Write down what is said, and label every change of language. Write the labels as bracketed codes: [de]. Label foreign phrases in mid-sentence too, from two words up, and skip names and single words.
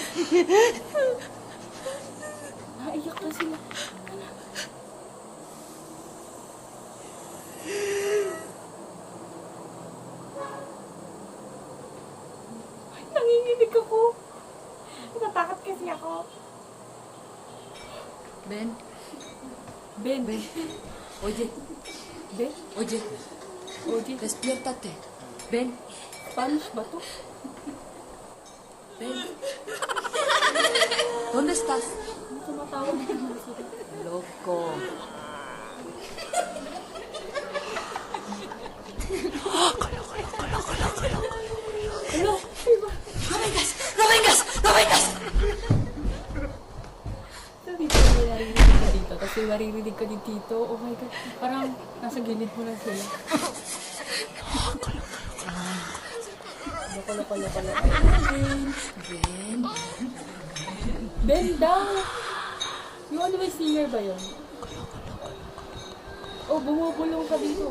[tl] Naiyak na sila. Ay, nanginginig ako. Natakot kasi ako. Ben, Ben. [es] Ben. Oye, Ben? oye, Oye, despiértate. Ben, [tl] Spanish ba to? Ben. [es] ¿Dónde estás? [tl] Ano tumatawag na naman sila? Loco. Ano? Iba. [es] ¡No vengas! ¡No vengas! ¡No vengas! [tl] Sabi ko, may naririnig ka dito. Tapos may maririnig ka din dito. [en] Oh my God. [tl] Parang nasa gilid mo lang sila. Loko. Ben. Ben daw! Yung ano ba, singer ba yun? Oh, bumubulong ka dito.